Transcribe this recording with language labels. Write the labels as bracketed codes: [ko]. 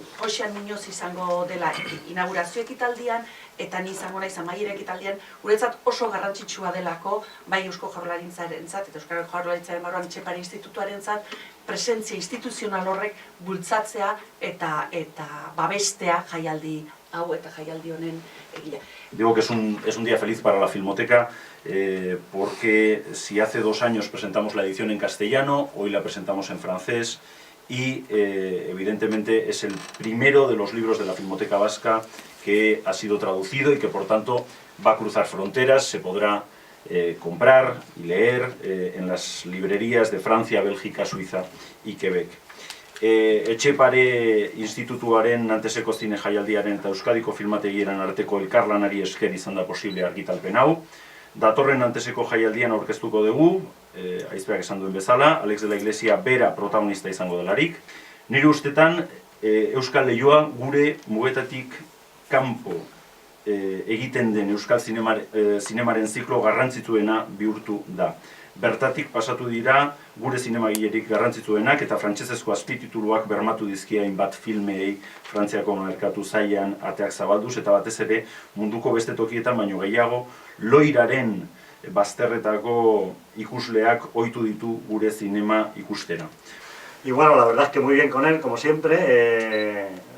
[eu] Joxean Muñoz izango dela inaugurazio ekitaldian eta ni izango naiz amaiera ekitaldian, guretzat oso garrantzitsua delako, bai Eusko Jaurlaritzarentzat eta Euskal Jaurlaritzaren barruan Etxepare Institutuarentzat presentzia instituzional horrek bultzatzea eta babestea jaialdi hau eta jaialdi honen egia. [es] Digo que es un día feliz para la Filmoteca porque si hace 2 años presentamos la edición en castellano, hoy la presentamos en francés y evidentemente es el primero de los libros de la Filmoteca Vasca que ha sido traducido y que por tanto va a cruzar fronteras, se podrá comprar y leer en las librerías de Francia, Bélgica, Suiza y Quebec. [eu] Etxepare Institutuaren Nanteseko zine jaialdiaren eta Euskadiko filmategieran arteko elkarlanari esker izan da posible argitalpen hau. Datorren Nanteseko jaialdian aurkeztuko dugu, Aizpeak esan duen bezala, Alex de la Iglesia bera protagonista izango delarik. Nire ustetan, euskal lehioa gure mugetatik kanpo egiten den euskal zinemaren ziklo garrantzitsuena bihurtu da. Bertatik pasatu dira gure zinemagilerik garrantzitsuenak eta frantsesezko azpitituluak bermatu dizkie hainbat filmeei Frantziako merkatu zailan ateak zabalduz eta batez ere munduko beste tokietan baino gehiago loiraren bazterretako ikusleak ohitu ditu gure zinema ikustera. [es] Y bueno, la verdad es que muy bien con él, como siempre.